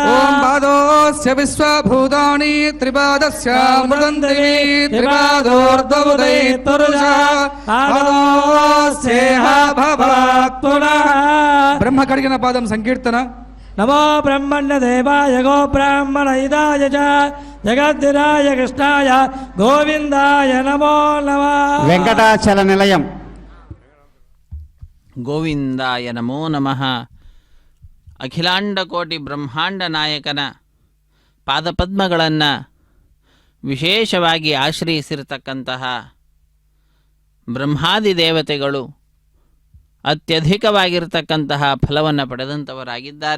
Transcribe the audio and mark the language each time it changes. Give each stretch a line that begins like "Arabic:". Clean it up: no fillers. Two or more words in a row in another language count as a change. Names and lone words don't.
Sanskrit: ఓం పాదోస్య విశ్వభూతాని త్రిపాదస్య మృదంతి త్రిపాదోర్ధ్వముదయతురుషా పాదోస్యేహ భవాత్ పునః.
Telugu: బ్రహ్మ కడిగిన పాదం సంకీర్తన.
Sanskrit: నమో బ్రహ్మణ్య దేవాయ గో బ్రాహ్మణ హితాయ చ జగద్ధిరాయ కృష్ణాయ గోవిందాయ నమో నమః.
Telugu: వెంకటాచల నిలయం.
Sanskrit: ಗೋವಿಂದಾಯ ನಮೋ ನಮಃ.
Kannada: ಅಖಿಲಾಂಡಕೋಟಿ ಬ್ರಹ್ಮಾಂಡ ನಾಯಕನ ಪಾದಪದ್ಮಗಳನ್ನು ವಿಶೇಷವಾಗಿ ಆಶ್ರಯಿಸಿರತಕ್ಕಂತಹ ಬ್ರಹ್ಮಾದಿ ದೇವತೆಗಳು ಅತ್ಯಧಿಕವಾಗಿರತಕ್ಕಂತಹ ಫಲವನ್ನು ಪಡೆದಂಥವರಾಗಿದ್ದಾರೆ.